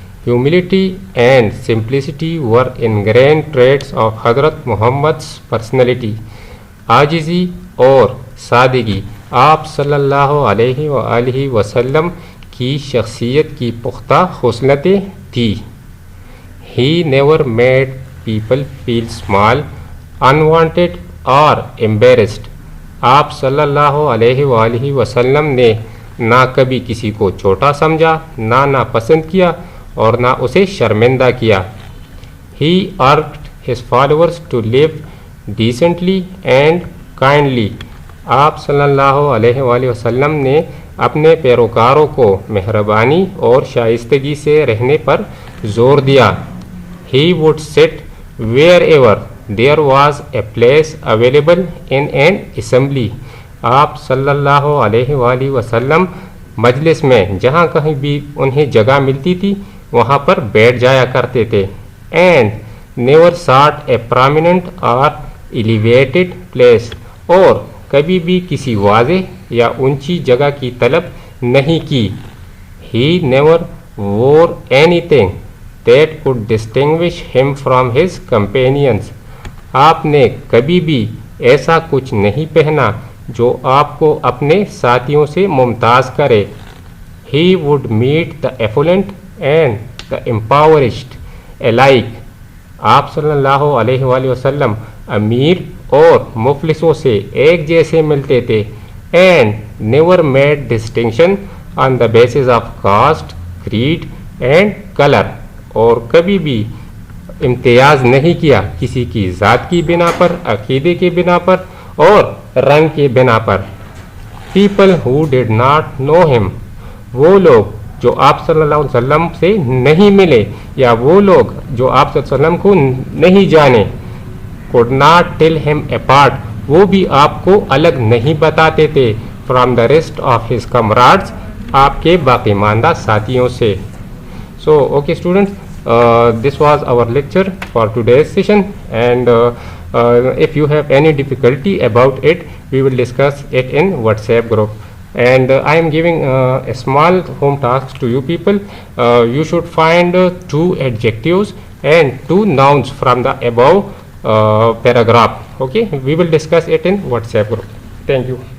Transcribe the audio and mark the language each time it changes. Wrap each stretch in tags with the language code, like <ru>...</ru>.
<en>Humility and simplicity were ingrained traits of حضرت Muhammad's personality.</en> <ur>عاجزی اور سادگی آپ صلی اللہ علیہ وآلہ وسلم کی شخصیت کی پختہ خصلتیں تھی.</ur> <en>He never made people feel small, unwanted or embarrassed.</en> <ur>آپ صلی اللہ علیہ وآلہ وسلم نے نہ کبھی کسی کو چھوٹا سمجھا, نہ ناپسند کیا, اور نہ اسے شرمندہ کیا.</ur> <en>He urged his followers to live decently and kindly.</en> <ur>آپ صلی اللہ علیہ وآلہ وسلم نے اپنے پیروکاروں کو مہربانی اور شائستگی سے رہنے پر زور دیا.</ur> <en>He would sit wherever there was a place available in an assembly.</en> <ur>آپ صلی اللہ علیہ وآلہ وسلم مجلس میں جہاں کہیں بھی انہیں جگہ ملتی تھی وہاں پر بیٹھ جایا کرتے تھے.</ur> <en>And never sought a prominent or elevated place.</en> <ur>اور کبھی بھی کسی واضح یا اونچی جگہ کی طلب نہیں کی.</ur> <en>He never wore anything that could distinguish him from his companions.</en> <ur>آپ نے کبھی بھی ایسا کچھ نہیں پہنا جو آپ کو اپنے ساتھیوں سے ممتاز کرے.</ur> <en>He would meet the affluent and the impoverished alike.</en> <ur>آپ صلی اللہ علیہ وآلہ وسلم امیر اور مفلسوں سے ایک جیسے ملتے تھے.</ur> <en>And never made distinction on the basis of caste, creed and color.</en> <ur>اور کبھی بھی امتیاز نہیں کیا کسی کی ذات کی بنا پر, عقیدے کی بنا پر اور رنگ کی بنا پر.</ur> <en>People who did not know him,</en> <ur>وہ لوگ جو آپ صلی اللہ علیہ وسلم سے نہیں ملے یا وہ لوگ جو آپ صلی اللہ علیہ وسلم کو نہیں جانے.</ur> <en>could not tell him apart,</en> <ur>وہ بھی آپ کو الگ نہیں بتاتے تھے.</ur> <en>from the rest of his comrades,</en> <ur>آپ کے باقی ماندہ ساتھیوں سے.</ur> <en>So okay students, this was our lecture for today's session, and if you have any difficulty about it, we will discuss it in WhatsApp group. And I am giving a small home task to you people. You should find 2 adjectives and 2 nouns from the above paragraph. Okay, we will discuss it in WhatsApp group. Thank you.</en>